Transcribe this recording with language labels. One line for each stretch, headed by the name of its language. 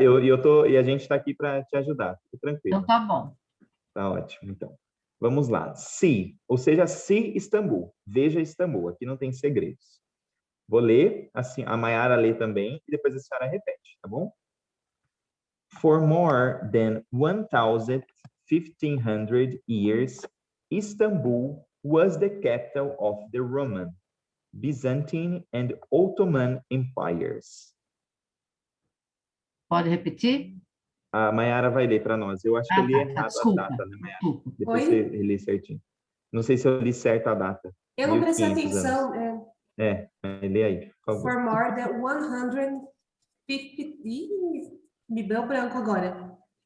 Portuguese: E a gente está aqui para te ajudar. Fique tranquilo. Então tá bom. Tá ótimo, então. Vamos lá. See, ou seja, see Istambul. Veja Istambul. Aqui não tem segredos. Vou ler, assim, a Mayara lê também, e depois a senhora repete, tá bom?
English: For more than 1,500 years, Istanbul was the capital of the Roman, Byzantine, and Ottoman empires.
Portuguese: Pode repetir? A Mayara vai ler para nós. Eu acho que eu li errado Desculpa, a data, né, Mayara? desculpa. Depois você lê certinho. Não sei se eu li certo a data. Eu não prestei 1500 atenção. anos. Lê aí, por favor.
English: For more than 150...
Portuguese: Ih, me deu branco agora.